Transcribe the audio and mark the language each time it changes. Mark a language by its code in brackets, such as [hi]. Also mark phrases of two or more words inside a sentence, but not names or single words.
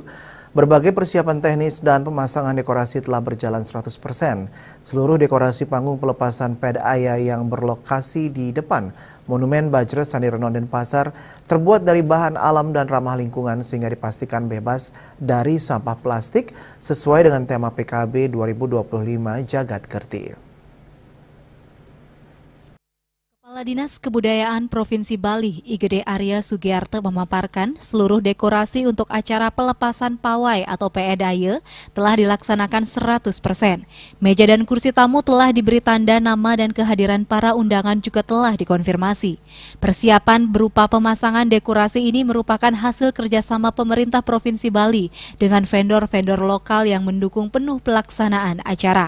[id] Berbagai persiapan teknis dan pemasangan dekorasi telah berjalan 100%. Seluruh dekorasi panggung pelepasan Ped Aya yang berlokasi di depan Monumen Bajra Sandi Renon Denpasar terbuat dari bahan alam dan ramah lingkungan sehingga dipastikan bebas dari sampah plastik sesuai dengan tema PKB 2025 Jagat Kerti. Kepala Dinas Kebudayaan Provinsi Bali, Igede Arya Sugiarto memaparkan seluruh dekorasi untuk acara pelepasan pawai atau PEDAYE telah dilaksanakan 100%. Meja dan kursi tamu telah diberi tanda nama dan kehadiran para undangan juga telah dikonfirmasi. Persiapan berupa pemasangan dekorasi ini merupakan hasil kerjasama pemerintah Provinsi Bali dengan vendor-vendor lokal yang mendukung penuh pelaksanaan acara.